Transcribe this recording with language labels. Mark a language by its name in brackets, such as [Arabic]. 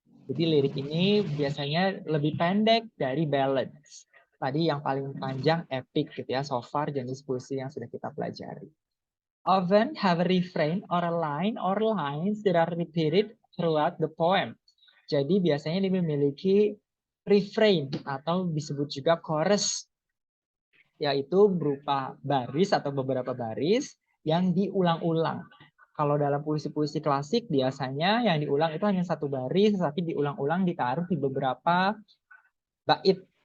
[Indonesian] Jadi lirik ini biasanya lebih pendek dari ballads. Tadi yang paling panjang epic gitu ya, [English] so far [Indonesian] jenis puisi yang sudah kita pelajari. [English] Often have a refrain or a line or lines that are repeated throughout the poem. [Indonesian] Jadi biasanya dia memiliki refrain atau disebut juga chorus, yaitu berupa baris atau beberapa baris yang diulang-ulang. Kalau dalam puisi-puisi klasik biasanya yang diulang itu hanya satu baris, tapi diulang-ulang ditaruh di beberapa bait.